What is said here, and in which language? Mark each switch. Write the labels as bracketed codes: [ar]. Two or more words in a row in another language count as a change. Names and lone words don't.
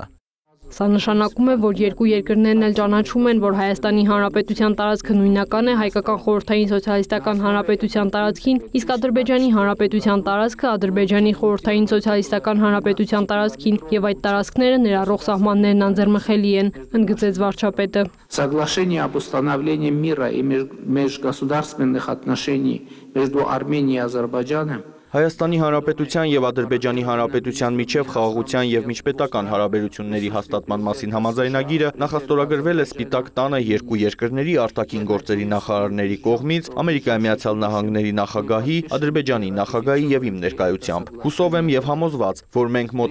[hy] Սա նշանակում է, որ երկու երկրներն էլ ճանաչում են, որ Հայաստանի Հանրապետության տարածքը նույնական է հայկական խորհրդային սոցիալիստական հանրապետության տարածքին, իսկ Ադրբեջանի Հանրապետության տարածքը Ադրբեջանի խորհրդային սոցիալիստական հանրապետության տարածքին, և այդ տարածքները ներառող սահմաններն անձեռնմխելի են, ընդգծեց վարչապետը։ [ru] Соглашение об установлении мира и межгосударственных отношений между Арменией и Азербайджаном [hy] Հայաստանի Հանրապետության և Ադրբեջանի Հանրապետության միջև խաղաղության և միջպետական հարաբերությունների հաստատման մասին համաձայնագիրը նախաստորագրվել է Սպիտակ տանը երկու երկրների արտաքին գործերի նախարարների կողմից Ամերիկայի Միացյալ Նահանգների նախագահի, Ադրբեջանի նախագահի և իմ ներկայությամբ։ Հուսով եմ և համոզված, որ մենք մոտ